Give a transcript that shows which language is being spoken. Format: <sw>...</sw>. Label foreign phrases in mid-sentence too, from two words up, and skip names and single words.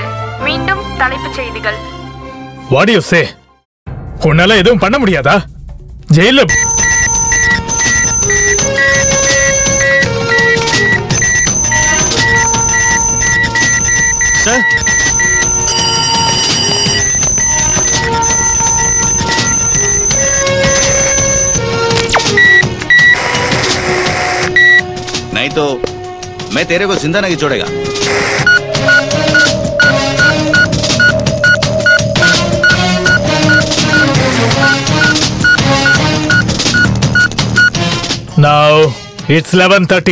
<ta>மீண்டும் தலைப்புச் செய்திகள்.</ta> <en>what you say?</en> <ta>உன்னால எதுவும் பண்ண முடியாதா? ஜெயில சார்,</ta> <hi>नहीं तो मैं तेरे को जिंदा नहीं छोड़ेगा.</hi> <en>Now it's 11:30.</en>